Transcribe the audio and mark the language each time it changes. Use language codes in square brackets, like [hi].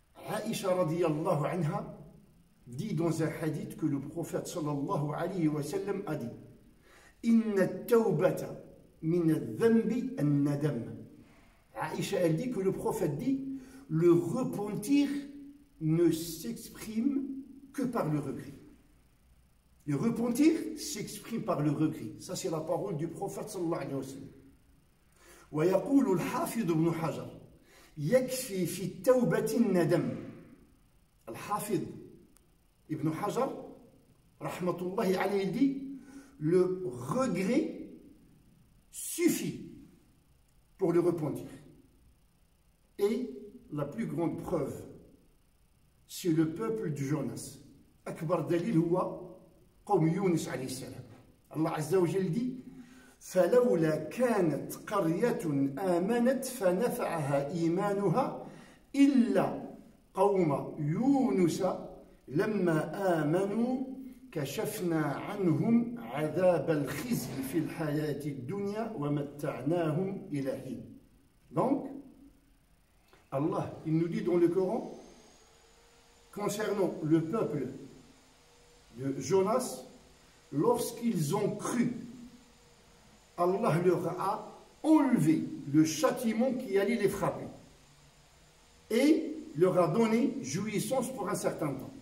[fr] Aïcha radiyallahu anha dit dans un hadith que le prophète sallallahu alayhi wa sallam a dit, [ar] Inna at-tawbata min al-dhanbi an-nadam. [fr] Aïcha, elle dit que le prophète dit, le repentir ne s'exprime que par le regret. Le repentir s'exprime par le regret. Ça, c'est la parole du prophète sallallahu alayhi wa sallam. [ar] ويقول الحافظ ابن حجر يكفي في التوبة الندم. الحافظ ابن حجر رحمة الله عليه [fr] dit, le regret suffit pour le repentir. Et la plus grande preuve, c'est le peuple de Jonas. [ar] أكبر دليل هو قوم يونس عليه السلام. الله عز وجل [fr] dit, [ar] فلولا كانت قرية آمنت فنفعها إيمانها إلا قوم يونس لما آمنوا كشفنا عنهم عذاب الخزي في الحياة الدنيا ومتعناهم إلى حين. [fr] Donc, Allah, il nous dit dans le Coran, concernant le peuple de Jonas, lorsqu'ils ont cru, Allah leur a enlevé le châtiment qui allait les frapper et leur a donné jouissance pour un certain temps.